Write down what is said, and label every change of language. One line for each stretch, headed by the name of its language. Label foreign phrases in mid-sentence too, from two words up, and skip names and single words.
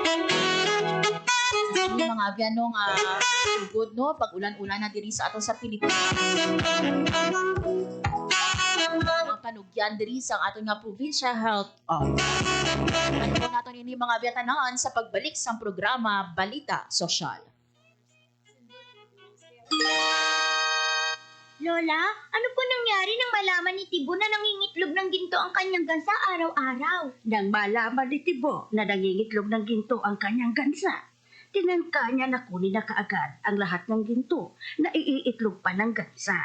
Hiligaynon: Yung mga abyan no nga good no pag ulan-ulan na diri sa ato sa Pilipinas. Ang panugyan diri sa aton nga provincial health office. Ano naton ini mga abyatanaan sa pagbalik sa programa Balita Sosyal.
Filipino: Lola, ano po nangyari nang malaman ni Tibo na nangingitlog ng ginto ang kanyang gansa araw-araw? Nang malaman ni Tibo na nangingitlog ng ginto ang kanyang gansa, tinangka niya na kunin na kaagad ang lahat ng ginto na iiitlog pa ng gansa.